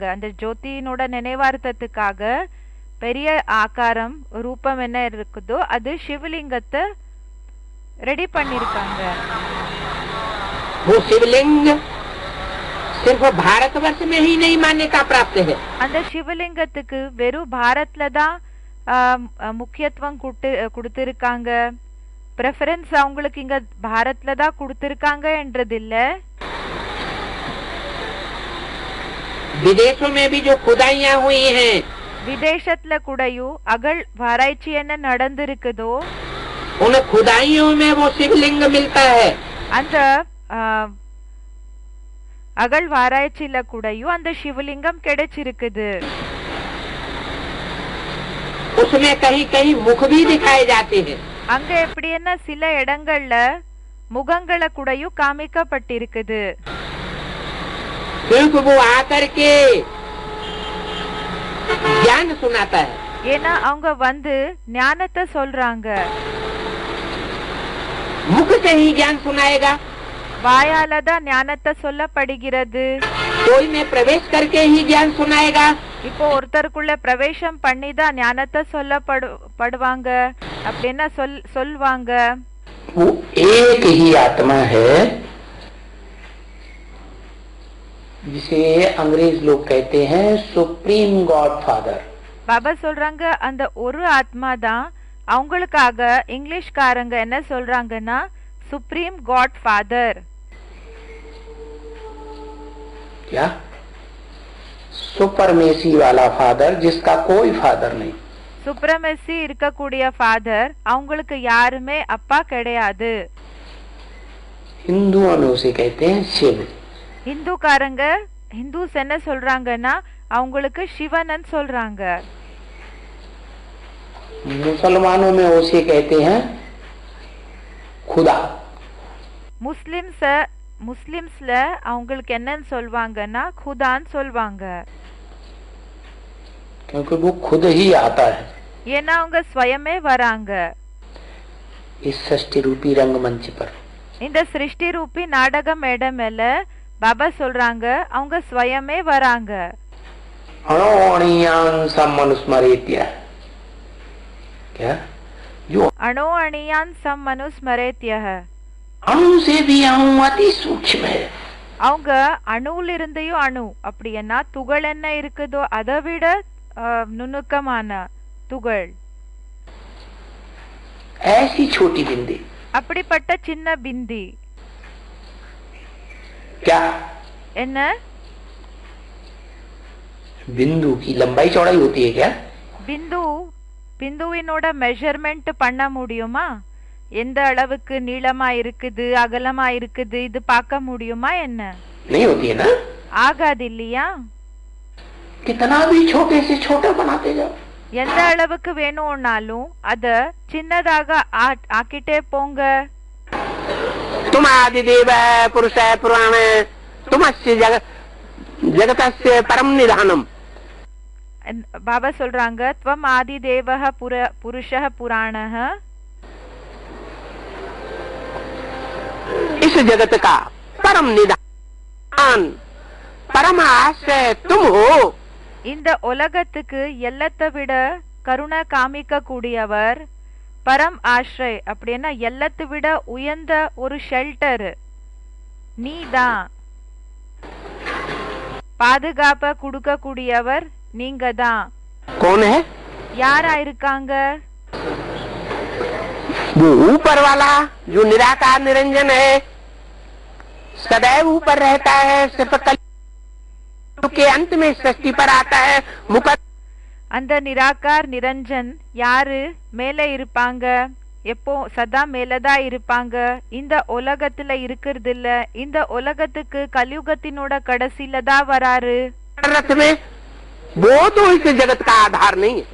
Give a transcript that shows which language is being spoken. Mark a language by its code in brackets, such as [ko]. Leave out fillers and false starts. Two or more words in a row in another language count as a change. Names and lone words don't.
[ta] அந்த ஜோதியினோட நினைவார்த்தத்துக்காக பெரிய ஆகாரம் ரூபம் என்ன இருக்குதோ அது சிவலிங்கத்தை ரெடி பண்ணிருக்காங்க. [hi] वो शिवलिंग सिर्फ भारतवर्ष में ही नहीं मान्यता प्राप्त है। [ta] அந்த சிவலிங்கத்துக்கு வெறும் பாரத்ல தான் முக்கியத்துவம் கொடுத்திருக்காங்க. பிரெஃபரன்ஸ் அவங்களுக்கு இங்க பாரத்ல தான் கொடுத்திருக்காங்க என்றது இல்ல. [hi] विदेशों में भी जो खुदाइयां हुई हैं, [ta] விதேசத்துல கூடயும் அகழ்வாராய்ச்சி என்ன நடந்திருக்குதோ [hi] उन खुदाइयों में वो शिवलिंग मिलता है। [ta] அந்த அகழ்வாராய்ச்சியில கூடயும் அந்த சிவலிங்கம் கிடைச்சிருக்குது. [hi] उसमें कहीं कहीं मुख भी दिखाए जाते हैं। [ta] அங்க எப்படி என்ன சில இடங்கள்ல முகங்களை கூடயும் காமிக்கப்பட்டிருக்குது. [hi] क्योंकि वो आकर के ज्ञान सुनाता है। [ta] ஏன்னா அவங்க வந்து ஞானத்தை சொல்றாங்க. [hi] मुख से ही ज्ञान सुनाएगा, [ta] வாயால தான் ஞானத்தை சொல்லப்படுகிறது. [hi] कोई में प्रवेश करके ही ज्ञान सुनाएगा। [ta] இப்போ ஒருத்தருக்குள்ள பிரவேசம் பண்ணி தான் ஞானத்தை சொல்லப்படுவாங்க அப்படின்னா சொல்வாங்க. [hi] वो एक ही आत्मा है जिसे अंग्रेज लोग कहते हैं [en] Supreme God Father. [ta] பாபா சொல்றாங்க அந்த ஒரு ஆத்மா தான். அவங்களுக்காக இங்கிலீஷ்காரங்க என்ன சொல்றாங்கன்னா [en] Supreme God Father. [hi] क्या? सुपरमेसी वाला फादर जिसका कोई फादर नहीं। [ta] சுப்ரமசி இருக்கக்கூடிய ஃபாதர், அவங்களுக்கு யாருமே அப்பா கிடையாது. [hi] हिंदुओं में उसे कहते हैं शिव। [ta] இந்துக்காரங்க ஹிந்துஸ் என்ன சொல்றாங்கன்னா அவங்களுக்கு சிவனன் சொல்றாங்க. [hi] मुसलमानों में उसे कहते हैं खुदा। [ta] முஸ்லிம்ஸ்ல அவங்களுக்கு என்னன்னு சொல்வாங்கன்னா खुदाன்னு சொல்வாங்க. [hi] क्योंकि वो खुद ही आता है। [ta] ஏன்னா அவங்க स्वयமே வராங்க [hi] इस सृष्टि रूपी रंगमंच पर। [ta] இந்த சிருஷ்டி ரூபி நாடக மேடை மேல பாபா சொல்றாங்க அவங்க स्वयமே வராங்க. [sa] अणोअणियान् समनुस्मरेत्य। [hi] क्या? जो [sa] अणो अणियान सम मनुस्मरेत्यः, [hi] अणु से भी अणु अति सूक्ष्म है। [ta] அவங்க அணுல இருந்தையும் அணு அப்படின்னா துகள் என்ன இருக்குதோ அதை விட நுணுக்கமான துகள். [hi] ऐसी छोटी बिंदी। [ta] அப்படிப்பட்ட சின்ன பிந்தி. [hi] क्या? [ta] என்ன? [hi] बिंदु की लंबाई चौड़ाई होती है क्या? [ta] பிந்துவினோட மெஷர்மெண்ட் பண்ண முடியுமா? எந்த அளவுக்கு நீளமா இருக்குது அகலமா இருக்குது இது பார்க்க முடியுமா என்ன? [hi] नहीं होती है ना? [ta] ஆகாது இல்லையா? [hi] कितना भी छोटे से छोटा बनाते जाओ, [ta] எந்த அளவுக்கு வேணும்னாலும் அத சின்னதாக ஆக்கிட்டே போங்க. [sa] तुम आदिदेव पुरुष पुराण तुमस्य जगतस्य परम निधानम। [ta] பாபா சொல்றாங்க [sa] त्वम् आदिदेवः पुरुषः पुराणः, [hi] इस जगत का परम निधान परम आश्रय तुम हो। [ta] இந்த உலகத்துக்கு எல்லத்தை விட கருணை காமிக்க கூடியவர் பரம் ஆශ්‍රய் அப்படின்னா எல்லாத்தை விட உயர்ந்த ஒரு ஷெல்டர் நீதான். பாதுகாப்ப கொடுக்க கூடியவர் நீங்க தான். [hi] कौन है? [ta] யாரா இருக்காங்க? [hi] वो ऊपर वाला जो निराकार निरंजन है, सदैव ऊपर रहता है, सिर्फ कलयुग के अंत में सृष्टि पर आता है। [ta] அந்த நிராகார் நிரஞ்சன் யாரு? மேலே இருப்பாங்க, எப்போ சதா மேலதான் இருப்பாங்க. இந்த உலகத்துல இருக்கிறது இல்ல, இந்த உலகத்துக்கு கலியுகத்தினோட கடைசியில தான் வராரு. [hi] रथ में वो तो इस जगत का आधार नहीं है।